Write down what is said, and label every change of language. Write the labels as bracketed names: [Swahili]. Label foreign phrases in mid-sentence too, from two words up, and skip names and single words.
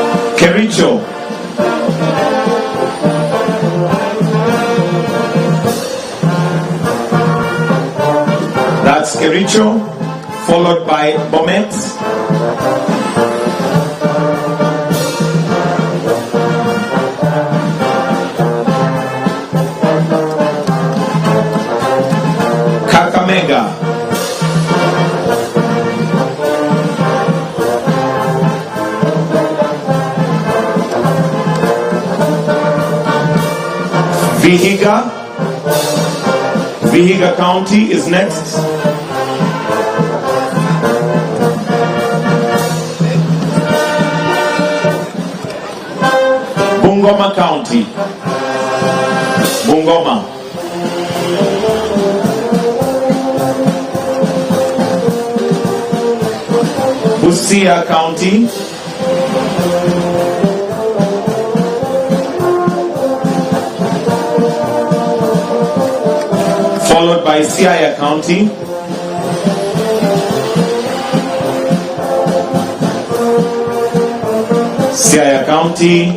[English] Kericho. That's Kericho, followed by Bomet. Kakamega. Vihiga County is next. Bungoma County. Bungoma. Busia County. Followed by Siaya County. Siaya County.